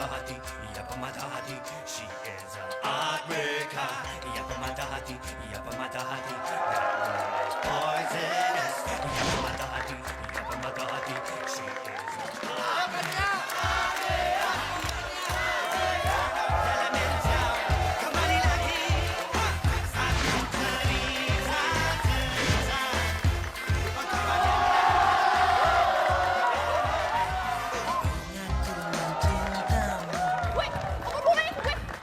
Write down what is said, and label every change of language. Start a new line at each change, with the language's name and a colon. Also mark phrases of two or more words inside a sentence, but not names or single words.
Malay: hati, ia pemata hati.
English: She is a heartbreaker.
Malay: Ia pemata hati, ia pemata hati.
English: That woman is poisonous.
Malay: Ia pemata hati, ia pemata hati.
English: She is a heartbreaker.
Indonesian: Kembali lagi. Aku cerita. Gue, apa hubungannya gue?